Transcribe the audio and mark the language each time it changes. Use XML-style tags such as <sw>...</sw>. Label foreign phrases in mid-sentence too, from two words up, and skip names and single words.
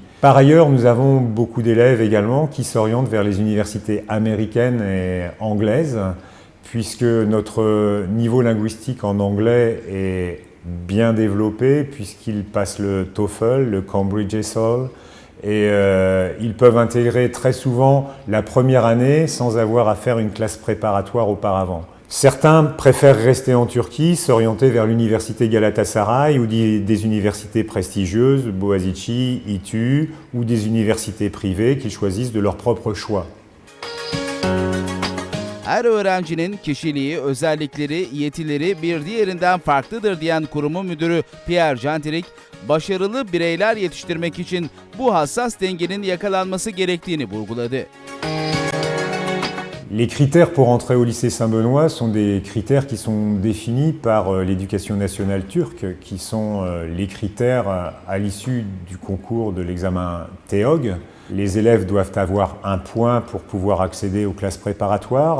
<fr>Par ailleurs, nous avons beaucoup d'élèves également qui s'orientent vers les universités américaines et anglaises, puisque notre niveau linguistique en anglais est bien développé, puisqu'ils passent le TOEFL, le Cambridge ESOL, et ils peuvent intégrer très souvent la première année sans avoir à faire une classe préparatoire auparavant. Certains préfèrent rester en Turquie, s'orienter vers l'université Galatasaray ou des universités prestigieuses, Boğaziçi, İTÜ, ou des universités privées qu'ils choisissent de leur propre choix.</fr> <tr>Her öğrencinin kişiliği, özellikleri, yetileri bir diğerinden farklıdır diyen kurumun müdürü Pierre Jantric, başarılı bireyler yetiştirmek için bu hassas dengenin yakalanması gerektiğini vurguladı.</tr> <fr>Les critères pour entrer au lycée Saint-Benoît sont des critères qui sont définis par l'éducation nationale turque, qui sont les critères à l'issue du concours de l'examen TEOG. Les élèves doivent avoir un point pour pouvoir accéder aux classes préparatoires.</fr>